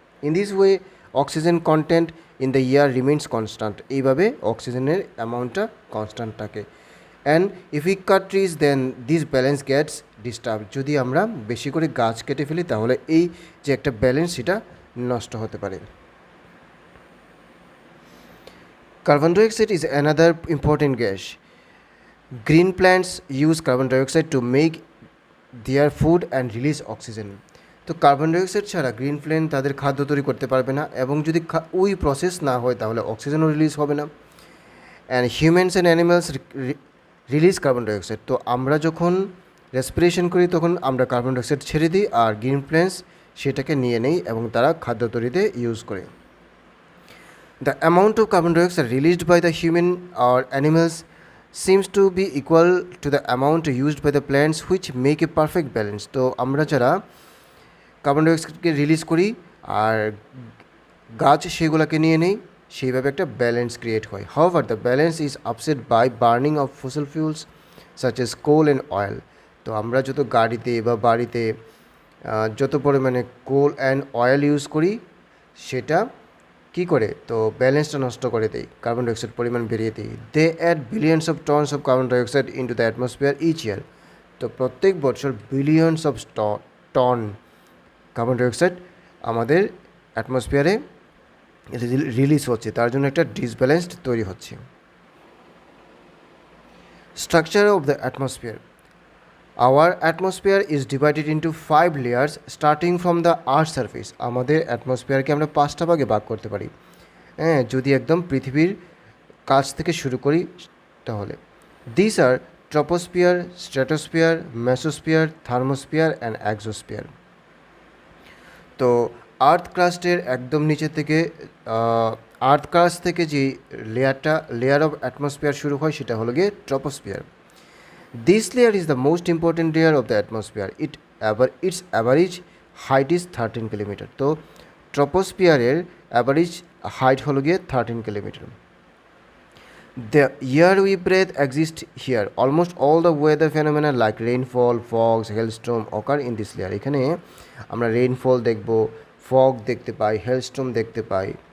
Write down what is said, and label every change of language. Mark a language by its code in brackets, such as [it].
[en] In this way oxygen content in the air remains constant. [bn] এইভাবে অক্সিজেনের অ্যামাউন্টটা constant থাকে। [en] And if we cut trees then this balance gets disturb. [bn] যদি আমরা বেশি করে গাছ কেটে ফেলি তাহলে এই যে একটা ব্যালেন্স সেটা নষ্ট হতে পারে। [en] Carbon dioxide is another important gas. Green plants use carbon dioxide to make their food and release oxygen. [bn] তো কার্বন ডাইঅক্সাইড ছাড়া গ্রিন প্ল্যান্ট তাদের খাদ্য তৈরি করতে পারবে না, এবং যদি ওই প্রসেস না হয় তাহলে অক্সিজেনও রিলিজ হবে না। [en] And humans and animals release carbon dioxide. [bn] তো আমরা যখন রেসপিরেশন করি তখন আমরা কার্বন ডাইঅক্সাইড ছেড়ে দিই, আর গ্রিন প্ল্যান্টস সেটাকে নিয়ে নেই এবং তারা খাদ্য তৈরিতে ইউজ করে। [en] The amount of carbon dioxide released by the human or animals seems to be equal to the amount used by the plants, which make a perfect balance. [bn] তো আমরা যারা কার্বন ডাইঅক্সাইডকে রিলিজ করি আর গাছ সেগুলোকে নিয়ে নেই, সেইভাবে একটা ব্যালেন্স ক্রিয়েট হয়। [en] However, the balance is upset by burning of fossil fuels such as coal and oil. [bn] তো আমরা যত গাড়িতে বা বাড়িতে যত পরিমাণে কোল অ্যান্ড অয়েল ইউজ করি সেটা কী করে, তো ব্যালেন্সটা নষ্ট করে দেয়, কার্বন ডাইঅক্সাইড পরিমাণ বেরিয়ে দেয়। [en] They add billions of tons of carbon dioxide into the atmosphere each year. [bn] তো প্রত্যেক বছর billions of ton carbon dioxide আমাদের অ্যাটমসফিয়ারে রিলিজ হচ্ছে, তার জন্য একটা ডিসব্যালেন্সড তৈরি হচ্ছে। [en] Structure of the atmosphere. Our atmosphere is divided into 5 layers starting from the earth surface. [bn] আমাদের অ্যাটমসফিয়ারকে আমরা 5টা ভাগে ভাগ করতে পারি, যদি একদম পৃথিবীর কাছ থেকে শুরু করি তাহলে। [en] These are troposphere, stratosphere, mesosphere, thermosphere and exosphere. [bn] তো আর্থ ক্রাস্টের একদম নিচে থেকে আর্থ ক্রাস্ট থেকে যে লেয়ার অফ অ্যাটমসফিয়ার শুরু হয় সেটা হলো গিয়ে troposphere. [en] This layer is the most important layer of the atmosphere. Its average height is 13 kilometer. [bn] তো ট্রপোস্ফিয়ারের অ্যাভারেজ হাইট হলো গিয়ে 13 kilometre. [en] The air we breathe exists here. Almost all the weather phenomena like rainfall, fogs, hailstorm occur in this layer. [bn] এখানে আমরা rainfall দেখব, fog দেখতে পাই, হেলস্টর্ম দেখতে পাই।